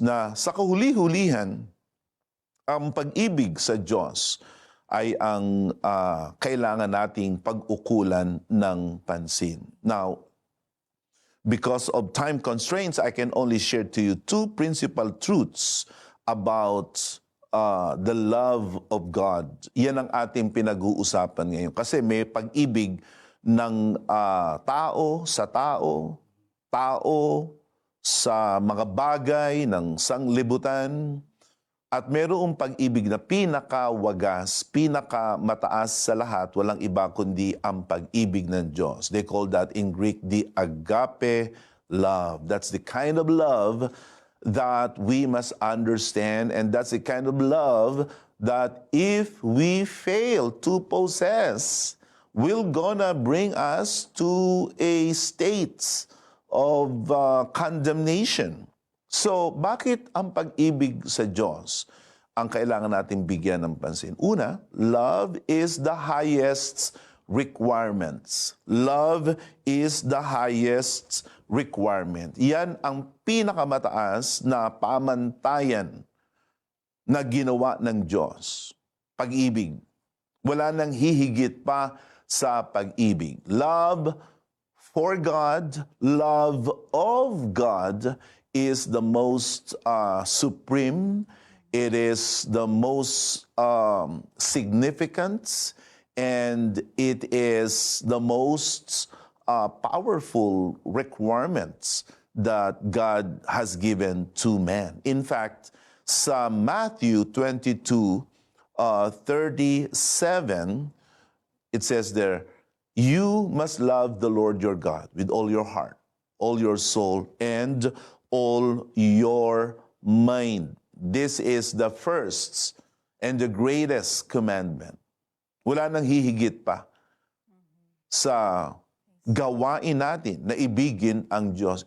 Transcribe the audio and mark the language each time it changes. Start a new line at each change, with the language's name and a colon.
Filipino: Na sa kahuli-hulihan, ang pag-ibig sa Diyos ay ang kailangan nating pag-ukulan ng pansin.
English: Now, because of time constraints, I can only share to you two principal truths about the love of God.
Filipino: Yan ang ating pinag-uusapan ngayon. Kasi may pag-ibig ng tao sa tao, tao sa mga bagay ng sanglibutan, at mayroong pag-ibig na pinakawagas, pinakamataas sa lahat, walang iba kundi ang pag-ibig ng Diyos.
English: They call that in Greek the agape love. That's the kind of love that we must understand, and that's the kind of love that if we fail to possess, will gonna bring us to a state of condemnation.
Filipino: So, bakit ang pag-ibig sa Diyos ang kailangan natin bigyan ng pansin?
English: Una, love is the highest requirements. Love is the highest requirement.
Filipino: Yan ang pinakamataas na pamantayan na ginawa ng Diyos. Pag-ibig. Wala nang hihigit pa sa pag-ibig.
English: Love for God, love of God is the most supreme. It is the most significant, and it is the most powerful requirements that God has given to man. In fact, sa Matthew 22:37, it says there, you must love the Lord your God with all your heart, all your soul, and all your mind. This is the first and the greatest commandment.
Filipino: Wala nang hihigit pa sa gawain natin na ibigin ang Diyos.